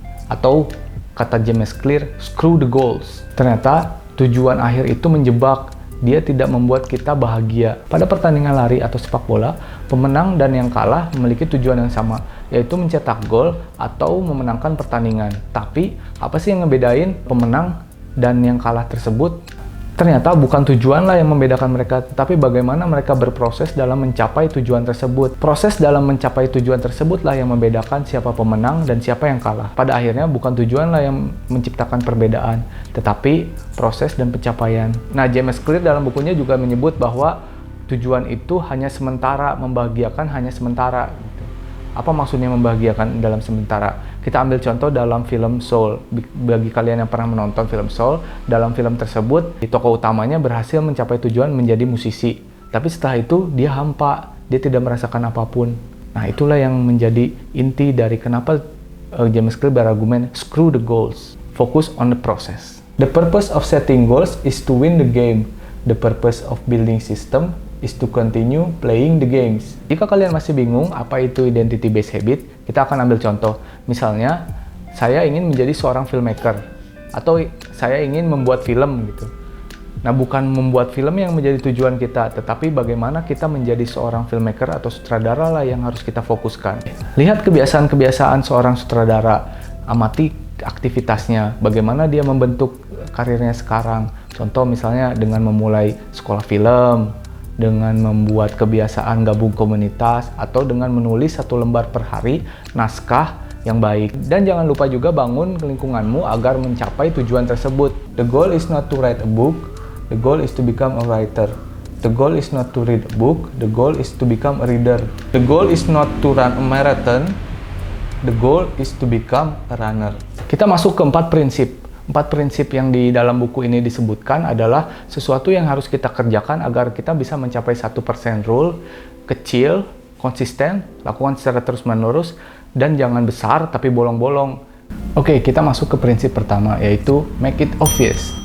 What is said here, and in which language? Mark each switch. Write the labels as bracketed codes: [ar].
[id] Atau, kata [en] James Clear, screw the goals. [id] Ternyata, tujuan akhir itu menjebak. Dia tidak membuat kita bahagia. Pada pertandingan lari atau sepak bola, pemenang dan yang kalah memiliki tujuan yang sama, yaitu mencetak gol atau memenangkan pertandingan. Tapi, apa sih yang ngebedain pemenang dan yang kalah tersebut? Ternyata bukan tujuanlah yang membedakan mereka, tetapi bagaimana mereka berproses dalam mencapai tujuan tersebut. Proses dalam mencapai tujuan tersebutlah yang membedakan siapa pemenang dan siapa yang kalah. Pada akhirnya bukan tujuanlah yang menciptakan perbedaan, tetapi proses dan pencapaian. Nah, James Clear dalam bukunya juga menyebut bahwa tujuan itu hanya sementara, membahagiakan hanya sementara. Apa maksudnya membahagiakan dalam sementara? Kita ambil contoh dalam film Soul. Bagi kalian yang pernah menonton film Soul, dalam film tersebut, tokoh utamanya berhasil mencapai tujuan menjadi musisi. Tapi setelah itu, dia hampa. Dia tidak merasakan apapun. Nah, itulah yang menjadi inti dari kenapa James Clear berargumen, [en] screw the goals. Focus on the process. The purpose of setting goals is to win the game. The purpose of building system is to continue playing the games. [id] Jika kalian masih bingung apa itu [en] identity based habit, [id] kita akan ambil contoh. Misalnya, saya ingin menjadi seorang filmmaker atau saya ingin membuat film gitu. Nah, bukan membuat film yang menjadi tujuan kita, tetapi bagaimana kita menjadi seorang filmmaker atau sutradara lah yang harus kita fokuskan. Lihat kebiasaan-kebiasaan seorang sutradara, amati aktivitasnya, bagaimana dia membentuk karirnya sekarang. Contoh misalnya dengan memulai sekolah film, dengan membuat kebiasaan gabung komunitas, atau dengan menulis 1 lembar per hari naskah yang baik. Dan jangan lupa juga bangun lingkunganmu agar mencapai tujuan tersebut. [en] The goal is not to write a book, the goal is to become a writer. The goal is not to read a book, the goal is to become a reader. The goal is not to run a marathon, the goal is to become a runner. [id] Kita masuk ke 4 prinsip. 4 prinsip yang di dalam buku ini disebutkan adalah sesuatu yang harus kita kerjakan agar kita bisa mencapai 1% rule, kecil, konsisten, lakukan secara terus-menerus, dan jangan besar tapi bolong-bolong. Oke, kita masuk ke prinsip pertama, yaitu [en] make it obvious.